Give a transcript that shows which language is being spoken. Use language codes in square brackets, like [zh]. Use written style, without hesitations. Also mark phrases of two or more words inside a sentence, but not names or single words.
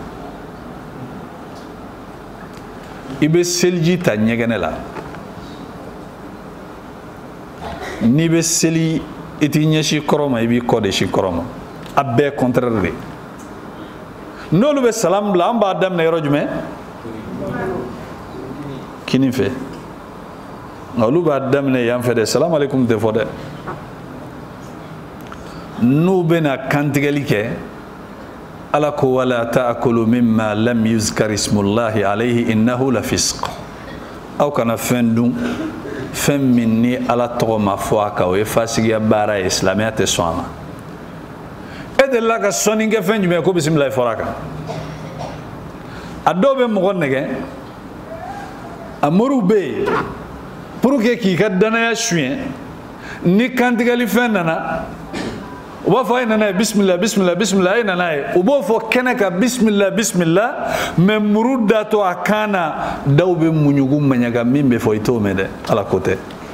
[bm] i bɛ seliji ta ɲɛgɛnɛ la n'i bɛ seli i t'i ɲɛsin kɔrɔ ma i b'i kɔ de si kɔrɔ ma a bɛɛ contraire de n'olu bɛ salam bila an b'a daminɛ yɔrɔ jumɛn kini fɛ nka olu b'a daminɛ yan fɛ dɛ [ar] السلام عليكم [bm] tɛ fɔ dɛ n'u bɛna kantigɛli kɛ ala ko [ar] ولا تأكلوا مما لم يذكر اسم الله عليه وإنه لفسق [bm] aw kana fɛn dun fɛn min ni ala tɔgɔ ma fɔ a kan o ye fasigiya baara ye silamɛya tɛ sɔn a ma e delila ka sɔnni kɛ fɛn jumɛn ko bisimilahi fɔra a kan a dɔw bɛ mɔgɔ nɛgɛ a moriw bɛ yen [fr] pour que [bm] k'i ka danaya suɲɛ ni kantigɛli fɛn nana u b'a fɔ a ye nana ye bisimila bisimila bisimila a ye nana ye u b'o fɔ kɛnɛ kan bisimila bisimila mɛ muru datɔ a kan na dɔw bɛ muɲugu maɲaga min bɛ fɔ i t'o mɛn dɛ ala ko tɛ